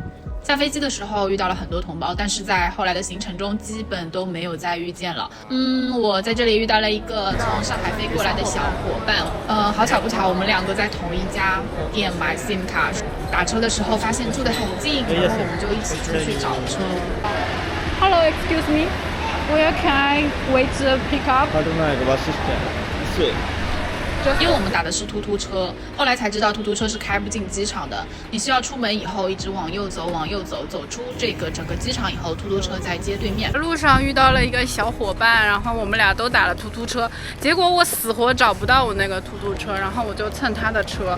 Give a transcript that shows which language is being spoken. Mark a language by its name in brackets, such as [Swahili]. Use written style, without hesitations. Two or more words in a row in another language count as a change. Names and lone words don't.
[Chinese] 下飞机的时候遇到了很多同胞，但是在后来的行程中基本都没有再遇见了。我在这里遇到了一个从上海飞过来的小伙伴，好巧不巧，我们2个在同一家店买 SIM 卡，打车的时候发现住得很近，然后我们就一起出去找车。 [English] Hello, excuse me, where can I wait to pick up? カルナイがバスス店。 [Chinese] 因为我们打的是突突车，后来才知道突突车是开不进机场的，你需要出门以后一直往右走，走出这个整个机场以后，突突车在街对面。路上遇到了一个小伙伴，然后我们俩都打了突突车，结果我死活找不到我那个突突车，然后我就蹭他的车。